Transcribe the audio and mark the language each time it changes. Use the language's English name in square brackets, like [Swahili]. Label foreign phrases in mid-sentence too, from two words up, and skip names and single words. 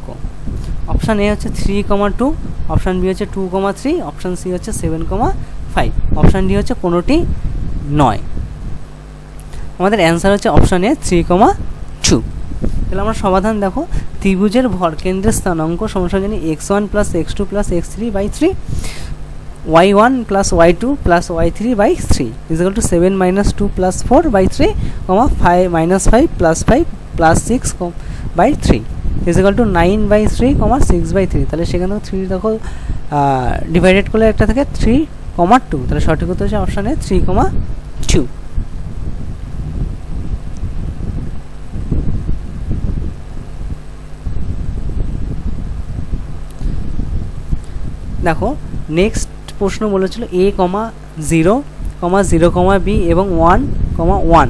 [Bangla] অপশান এ হচ্ছে 3, 2, অপশান বি হচ্ছে 2, 3, অপশান সি হচ্ছে 7, 5, অপশান ডি হচ্ছে কোনোটি নয়। আমাদের অ্যান্সার হচ্ছে অপশান এ 3, 2। তাহলে আমরা সমাধান দেখো, ত্রিভুজের ভরকেন্দ্রের স্থানাঙ্ক সমান জানি x1 + x2 + x3/3 y1 + y2 + y3/3 [English] is equal to [Bangla] 7 - 2 + 4/3, 5 - 5 + 5 + 6/3 [English] is equal to [Bangla] 9/3, 6/3। তাহলে সেখানে 3 দেখো ডিভাইডেড করলে একটা থাকে 3, 2, তাহলে সঠিক উত্তর হচ্ছে অপশান এ 3,2। দেখো নেক্সট প্রশ্ন বলেছিল a, 0, 0, b এবং 1, 1